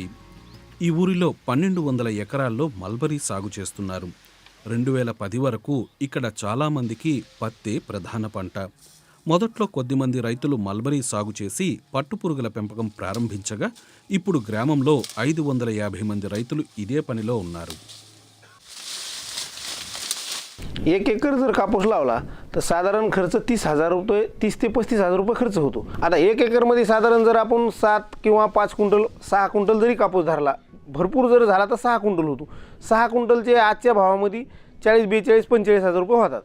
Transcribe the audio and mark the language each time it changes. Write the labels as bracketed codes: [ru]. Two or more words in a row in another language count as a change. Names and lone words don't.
[te] ఈ ఊరిలో 1200 ఎకరాల్లో మల్బరీ సాగు చేస్తున్నారు. 2010 వరకు ఇక్కడ చాలామందికి పత్తే ప్రధాన పంట. మొదట్లో కొద్దిమంది రైతులు మల్బరీ సాగు చేసి పట్టుపురుగుల పెంపకం ప్రారంభించగా ఇప్పుడు గ్రామంలో 550 మంది రైతులు ఇదే పనిలో ఉన్నారు. [mr] एक एकर जर कापूस लावला तर साधारण खर्च 30,000 रुपये, 30 ते 35,000 रुपये खर्च होतो. आता 1 एकरमध्ये साधारण जर आपण 7 किंवा 5 क्विंटल 6 क्विंटल जरी कापूस धरला, भरपूर जर झाला तर 6 क्विंटल होतो. 6 क्विंटलचे आजच्या भावामध्ये 40, 42, 45,000 रुपये होतात.